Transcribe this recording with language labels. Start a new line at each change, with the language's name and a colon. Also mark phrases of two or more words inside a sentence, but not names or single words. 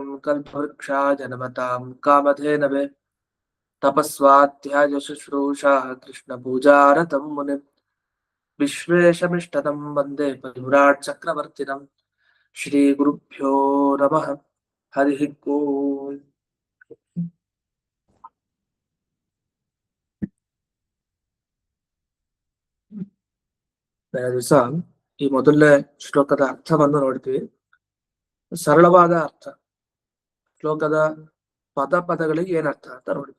Sanskrit: कल्पवृक्षाय नमतां कामधेनवे तपस्वाध्याय शुश्रूषा कृष्णपूजारतं मुनिम् विश्वेशमिष्टदं वन्दे परिव्राट् चक्रवर्तिनं श्रीगुरुभ्यो नमः हरिः ओम्
Kannada: ದಿವಸ ಈ ಮೊದಲನೇ ಶ್ಲೋಕದ ಅರ್ಥವನ್ನು ನೋಡ್ತೀವಿ. ಸರಳವಾದ ಅರ್ಥ, ಶ್ಲೋಕದ ಪದಗಳಿಗೆ ಏನರ್ಥ ಅಂತ ನೋಡ್ತೀವಿ.